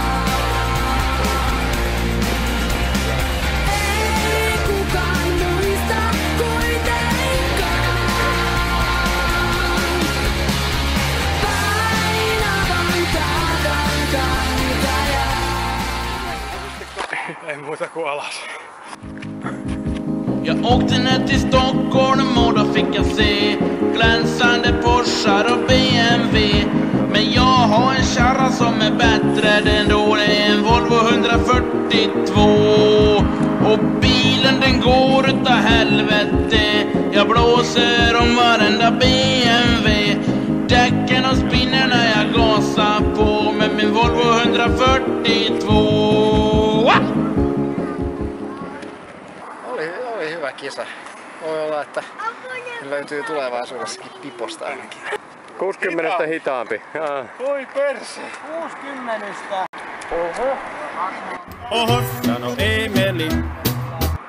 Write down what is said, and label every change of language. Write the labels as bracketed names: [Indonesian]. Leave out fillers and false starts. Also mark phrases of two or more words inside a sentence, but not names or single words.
[Finnish] Ei kukaan muista kuitenkaan. Painavan taakan kantaja. Ei muuta kuin alas. [Swedish] Jag åkte ner till Stockholm och då fick jag se glänsande Porschar och BMW. Men jag har en kärra som är bättre, den då det är en Volvo 142. Och bilen den går utav helvete, jag blåser om varenda BMW. Däcken och spinner när jag gasar på med min Volvo 142. [Finnish] Oli hyvä kisa. Voi olla, että löytyy tulevaisuudessakin piposta ainakin. 60 hitaampi. Voi perse! 60. Oho, sano Emeli.